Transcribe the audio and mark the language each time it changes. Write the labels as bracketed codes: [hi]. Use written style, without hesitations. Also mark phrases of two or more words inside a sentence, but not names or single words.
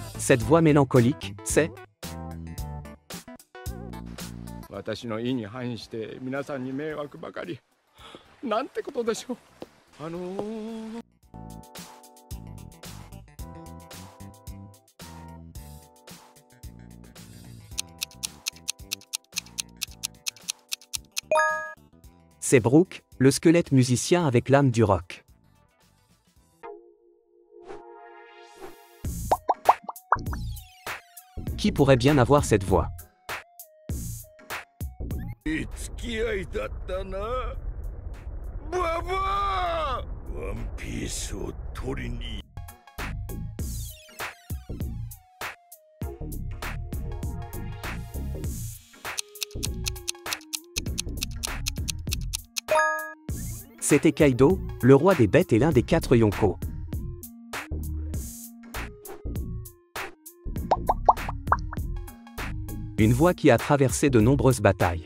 [fr] Cette voix mélancolique, c'est... [ja] 私の意に反して皆さんに迷惑ばかり。なんてことでしょう。 [fr] C'est Brooke, le squelette musicien avec l'âme du rock. Qui pourrait bien avoir cette voix? [ja] 付き合いだったな。ババア！ワンピースを取りに。 [fr] C'était Kaido, le roi des bêtes et l'un des 4 Yonko. Une voix qui a traversé de nombreuses batailles.